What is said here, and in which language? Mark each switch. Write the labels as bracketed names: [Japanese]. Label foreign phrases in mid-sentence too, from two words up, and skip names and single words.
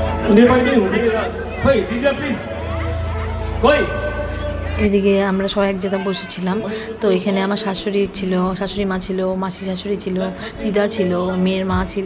[Nepali] नेपाली पनि हुन्छ नि त खोइ दिदी प्लिज खोइ [Bangla] এদিকে আমরা সবাই এক জায়গায় বসেছিলাম। তো এখানে আমার শাশুড়ি ছিল, শাশুড়ি মা ছিল, মাসি শাশুড়ি ছিল, দিদা ছিল, মেয়ের মা ছিল।